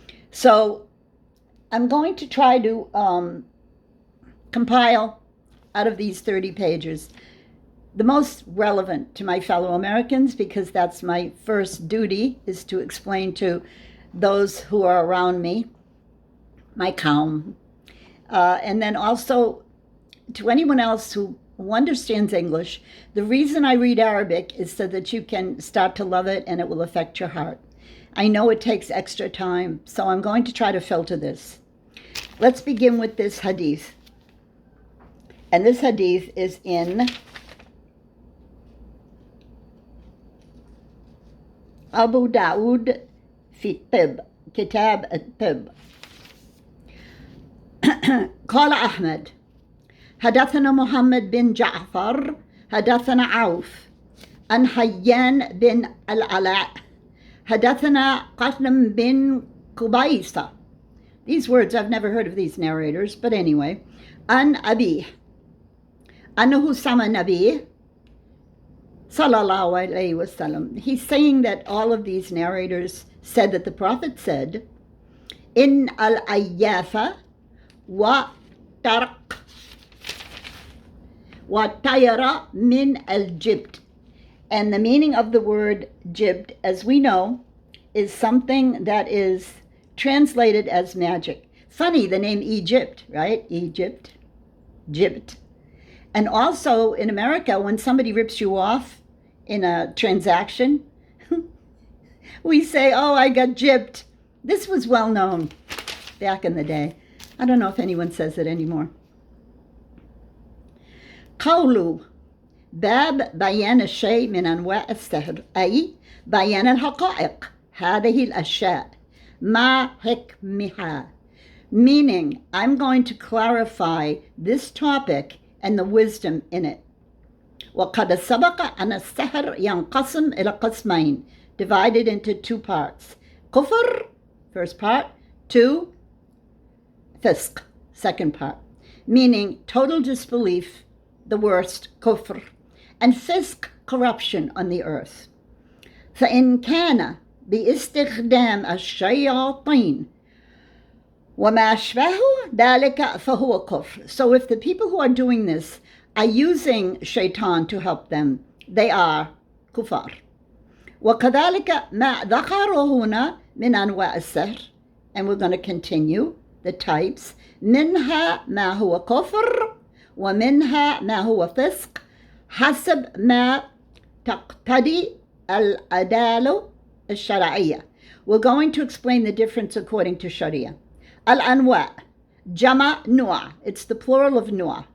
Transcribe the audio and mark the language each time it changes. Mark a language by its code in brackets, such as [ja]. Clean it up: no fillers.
[en] So I'm going to try to compile out of these 30 pages the most relevant to my fellow Americans, because that's my first duty, is to explain to those who are around me, my kaum, and then also to anyone else who understands English. The reason I read Arabic is so that you can start to love it and it will affect your heart. I know it takes extra time, so I'm going to try to filter this. Let's begin with this hadith. And this hadith is in [ar] أبو داود في الطب كتاب الطب. قال أحمد حدثنا محمد بن جعفر حدثنا عوف عن حيان بن العلاء حدثنا قاسم بن قبيصة. [en] These words, I've never heard of these narrators, but anyway. [ar] عن أبيه أنه سمع نبيه Sallallahu alayhi wasallam. [en] He's saying that all of these narrators said that the Prophet said, [ar] In al-ayyafa wa tarq wa tayara min al-jibt. [en] And the meaning of the word jibt, as we know, is something that is translated as magic. Funny, the name Egypt, right? Egypt, jibt. And also in America, when somebody rips you off in a transaction, we say, oh, I got gypped. This was well known back in the day. I don't know if anyone says it anymore. [ar] قوله باب بيان الشيء من أنواع السحر أي بيان الحقائق هذه الأشياء ما حكمها. [en] Meaning, I'm going to clarify this topic and the wisdom in it. [ar] وقد سبق أن السحر ينقسم إلى قسمين, [en] divided into two parts. كفر, first part. 2, fisq, second part. Meaning total disbelief, the worst, kufr. And fisq, corruption on the earth. [ar] فإن كان باستخدام الشياطين وما أشبه ذلك فهو كفر. [en] So if the people who are doing this are using shaitan to help them, they are kufar. [ar] وكذلك ما ذكره هنا من أنواع السحر. [en] And we're going to continue the types. [ar] منها ما هو كفر ومنها ما هو فسق حسب ما تقتضي العدالة الشرعية. [en] We're going to explain the difference according to Sharia. [ar] الأنواع جمع نوع. [en] It's the plural of نوع.